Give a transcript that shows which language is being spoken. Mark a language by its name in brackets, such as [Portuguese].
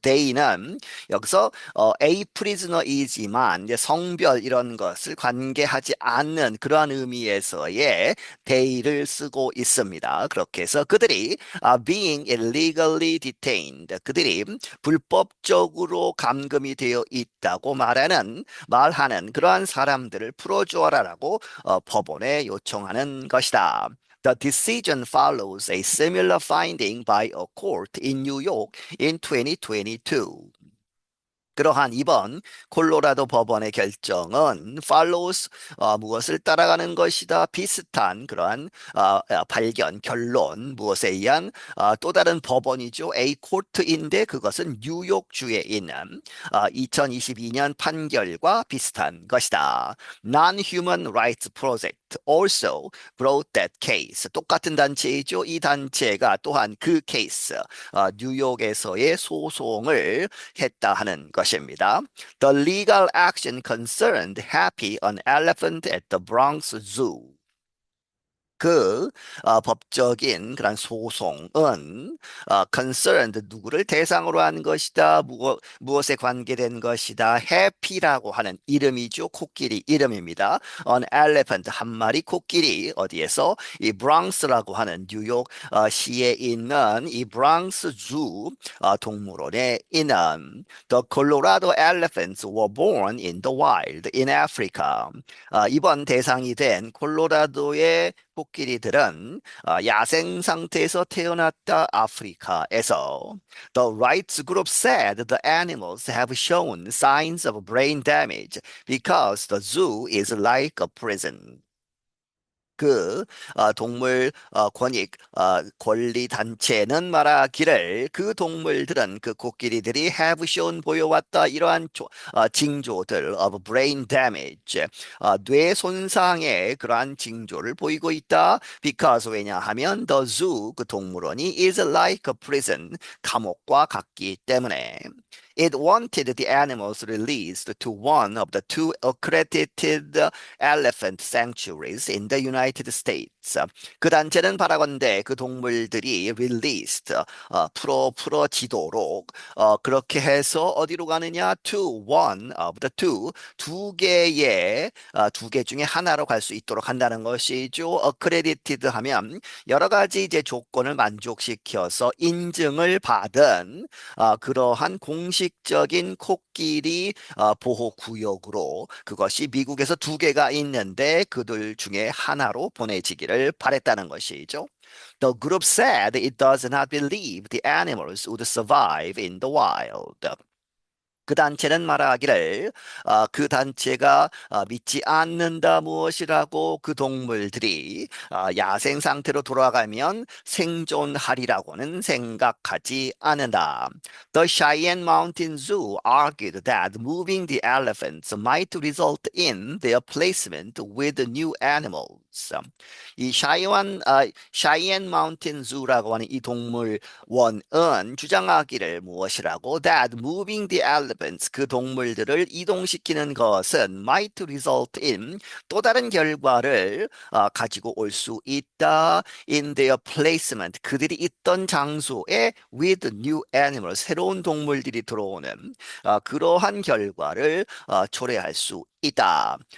[Korean] they는 여기서 [English] a prisoner [Korean] 이지만 이제 성별 이런 것을 관계하지 않는 그러한 의미에서의 they를 쓰고 있습니다. 그렇게 해서 그들이 [English] being illegally detained [Korean] 그들이 불법적으로 감금이 되어 있다고 말하는 그러한 사람들을 풀어주어라라고 법원에 요청하는 것이다. [English] The decision follows a similar finding by a court in New York in 2022. [Korean] 그러한 이번 콜로라도 법원의 결정은 follows 무엇을 따라가는 것이다 비슷한 그러한 발견 결론 무엇에 의한 또 다른 법원이죠 A 코트인데 그것은 뉴욕주에 있는 2022년 판결과 비슷한 것이다. [English] Non-Human Rights Project also brought that case [Korean] 똑같은 단체이죠. 이 단체가 또한 그 케이스 뉴욕에서의 소송을 했다 하는 것입니다. [English] The legal action concerned Happy, an elephant at the Bronx Zoo. [Korean] 그 법적인 그런 소송은 concerned 누구를 대상으로 한 것이다. 무엇에 관계된 것이다. 해피라고 하는 이름이죠. 코끼리 이름입니다. [English] An elephant [Korean] 한 마리 코끼리 어디에서 이 브랑스라고 하는 뉴욕 시에 있는 이 브랑스 주 동물원에 있는 [English] The Colorado elephants were born in the wild in Africa. [Korean] 이번 대상이 된 콜로라도의 코끼리들은 야생 상태에서 태어났다 아프리카에서. [English] The rights group said the animals have shown signs of brain damage because the zoo is like a prison. [Korean] 그 동물 권리 단체는 말하기를 그 동물들은 그 코끼리들이 [English] have shown [Korean] 보여왔다 이러한 징조들 [English] of brain damage [Korean] 뇌 손상의 그러한 징조를 보이고 있다. [English] because [Korean] 왜냐하면 [English] the zoo [Korean] 그 동물원이 [English] is like a prison [Korean] 감옥과 같기 때문에. [English] It wanted the animals released to one of the two accredited elephant sanctuaries in the United States. [Korean] 그 단체는 바라건대 그 동물들이 released, 풀어지도록 그렇게 해서 어디로 가느냐? [English] To one of the two, [Korean] 두 개 중에 하나로 갈 수 있도록 한다는 것이죠. accredited 하면 여러 가지 이제 조건을 만족시켜서 인증을 받은 그러한 공식적인 코끼리 보호 구역으로 그것이 미국에서 두 개가 있는데 그들 중에 하나로 보내지기를 바랬다는 것이죠. [English] The group said it does not believe the animals would survive in the wild. [Korean] 그 단체는 말하기를 그 단체가 믿지 않는다 무엇이라고 그 동물들이 야생 상태로 돌아가면 생존하리라고는 생각하지 않는다. [English] The Cheyenne Mountain Zoo argued that moving the elephants might result in their placement with new animals. [Korean] 이 샤이엔 마운틴 zu라고 하는 이 동물원은 주장하기를 무엇이라고 [English] that moving the elephants [Korean] 그 동물들을 이동시키는 것은 [English] might result in [Korean] 또 다른 결과를 가지고 올 수 있다 [English] in their placement [Korean] 그들이 있던 장소에 [English] with new animals [Korean] 새로운 동물들이 들어오는 그러한 결과를 초래할 수 있다.